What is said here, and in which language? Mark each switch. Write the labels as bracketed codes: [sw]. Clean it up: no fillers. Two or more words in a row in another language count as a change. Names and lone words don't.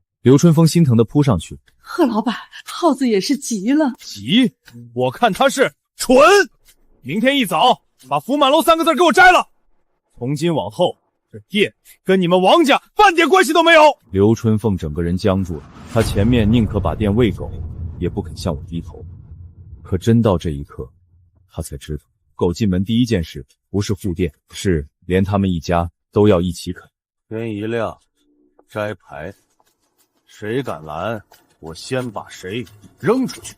[zh] 劉春風心疼地撲上去。賀老闆，耗子也是急了。急？我看他是蠢。明天一早把福滿樓3個字給我摘了。從今往後，這店跟你們王家半點關係都沒有。劉春鳳整個人僵住了，他前面寧可把店餵狗，也不肯向我低頭。可真到這一刻，他才知道，狗進門第一件事不是護店，是連他們一家都要一起啃。天一亮，摘牌，誰敢攔，我先把誰扔出去。